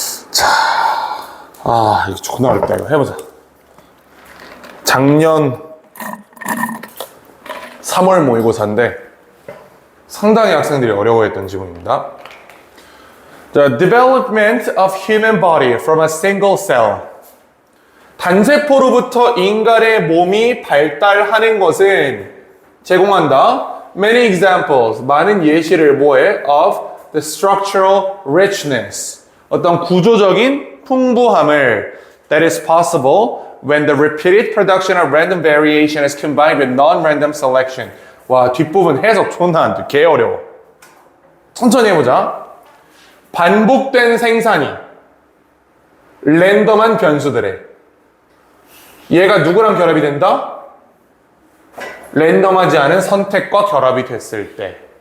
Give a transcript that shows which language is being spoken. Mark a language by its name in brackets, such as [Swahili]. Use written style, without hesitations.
[Korean] 자, 이거 존나 어렵다. 이거 해보자. 작년 3월 모의고사인데 상당히 학생들이 어려워했던 지문입니다. [English] The development of human body from a single cell. [Korean] 단세포로부터 인간의 몸이 발달하는 것은 제공한다. [English] Many examples, [Korean] 많은 예시를 뭐해? [English] Of the structural richness, [Korean] 어떤 구조적인 풍부함을 [English] that is possible when the repeated production of random variation is combined with non-random selection. [Korean] 와, 뒷부분 해석 존나 안 돼. 개 어려워. 천천히 해보자. 반복된 생산이 랜덤한 변수들에 얘가 누구랑 결합이 된다? 랜덤하지 않은 선택과 결합이 됐을 때.